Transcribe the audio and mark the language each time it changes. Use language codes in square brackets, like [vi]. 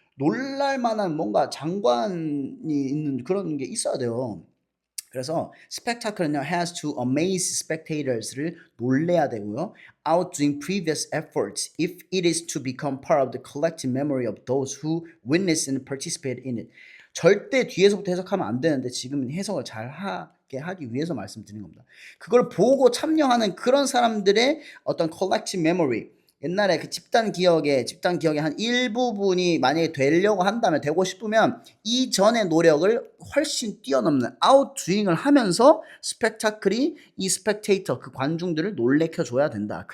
[ko] 놀랄 만한 뭔가 장관이 있는 그런 게 있어야 돼요. 그래서 spectacle는요 [en] has to amaze spectators [ko] 를 놀래야 되고요. [en] outdoing previous efforts if it is to become part of the collective memory of those who witnessed and participated in it. [ko] 절대 뒤에서부터 해석하면 안 되는데 지금 해석을 잘 하게 하기 위해서 말씀드리는 겁니다. 그걸 보고 참여하는 그런 사람들의 어떤 collective memory, 옛날에 그 집단 기억의 한 일부분이 만약에 되려고 한다면 되고 싶으면 이전의 노력을 훨씬 뛰어넘는 아웃도잉을 하면서 스펙타클이 이 스펙테이터 그 관중들을 놀래켜 줘야 된다.